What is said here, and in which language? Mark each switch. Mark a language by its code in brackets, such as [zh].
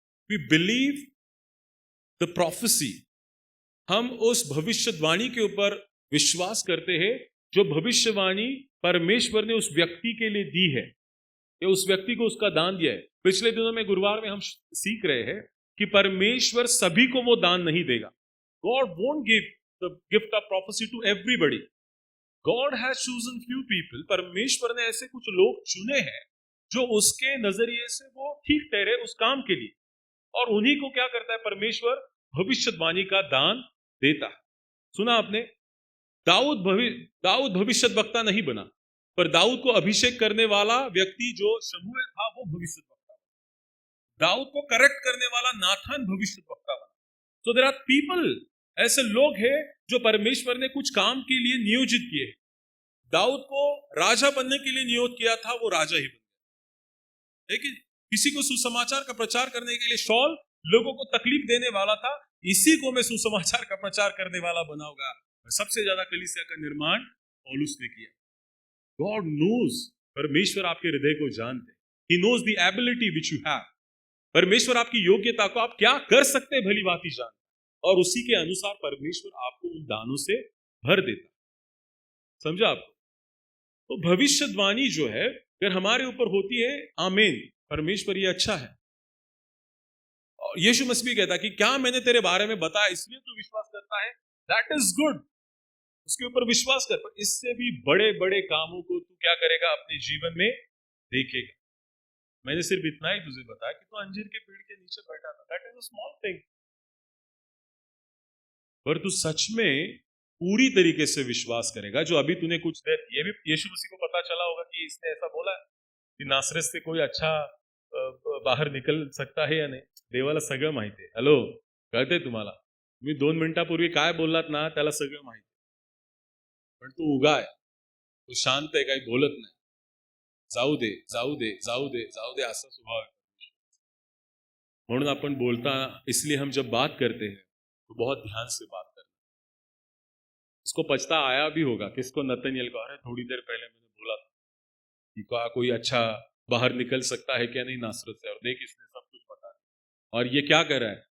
[en] We believe the prophecy. [hi] हम उस भविष्यवाणी के ऊपर विश्वास करते हैं जो भविष्यवाणी परमेश्वर ने उस व्यक्ति के लिए दी है, या उस व्यक्ति को उसका दान दिया है। पिछले दिनों में गुरुवार में हम सीख रहे हैं कि परमेश्वर सभी को वो दान नहीं देगा। [en] God won't give the gift of prophecy to everybody. God has chosen few people. [hi] परमेश्वर ने ऐसे कुछ लोग चुने हैं जो उसके नजरिए से वो ठीक ठहरे उस काम के लिए, और उन्हीं को क्या करता है परमेश्वर? भविष्यवाणी का दान देता है। सुना आपने? दाऊद भविष्यद्वक्ता नहीं बना, पर दाऊद को अभिषेक करने वाला व्यक्ति जो शमूएल था वो भविष्यद्वक्ता बना। दाऊद को करेक्ट करने वाला नाथान भविष्यद्वक्ता बना। [en] So there are people, [hi] ऐसे लोग हैं जो परमेश्वर ने कुछ काम के लिए नियोजित किए। दाऊद को राजा बनने के लिए नियोजित किया था, वो राजा ही बन गया। लेकिन किसी को सुसमाचार का प्रचार करने के लिए शॉल लोगों को तकलीफ देने वाला था, इसी को मैं सुसमाचार का प्रचार करने वाला बनाऊंगा। सबसे ज्यादा कलीसिया का निर्माण पौलुस ने किया। [en] God knows, [hi] परमेश्वर आपके हृदय को जानते। [en] He knows the ability which you have. [hi] परमेश्वर आपकी योग्यता को आप क्या कर सकते हैं भली बात ही जानते, और उसी के अनुसार परमेश्वर आपको उन दानों से भर देता। समझा आपको? तो भविष्यवाणी जो है अगर हमारे ऊपर होती है, आमीन, परमेश्वर ये अच्छा है। और यीशु मसीह भी कहता कि क्या मैंने तेरे बारे में बताया इसलिए तू विश्वास करता है? [en] that is good, [hi] उसके ऊपर विश्वास कर। पर इससे भी बड़े बड़े कामों को तू क्या करेगा अपने जीवन में? देखेगा। मैंने सिर्फ इतना ही तुझे बताया कि तू अंजीर के पेड़ के नीचे बैठा था, [en] That is a small thing. [hi] पर तू सच में पूरी तरीके से विश्वास करेगा, जो अभी तूने कुछ देर, ये भी यीशु मसीह को पता चला होगा कि इसने ऐसा बोला है की नासरत से कोई अच्छा बाहेर निकल सकता है या [mr] नाही, देवाला सगळं माहिती आहे। हॅलो, कळतंय तुम्हाला? मी 2 मिनिटापूर्वी काय बोललात ना, त्याला सगळं माहिती, पण तू उगा आहे, तू शांत आहे, काही बोलत नाही। जाऊ दे जाऊ दे जाऊ दे जाऊ दे असा स्वभाव आहे। म्हणून आपण बोलता, [hi] इसलिए हम जब बात करते हैं तो बहुत ध्यान से बात करते हैं। उसको पछता आया भी होगा, किसको? नतनएल को, अरे थोड़ी देर पहले मैंने बोला था कि कोई अच्छा बाहर निकल सकता है क्या नहीं नासरत से, और देख इसने सब कुछ बता दिया। और ये क्या कर रहा है?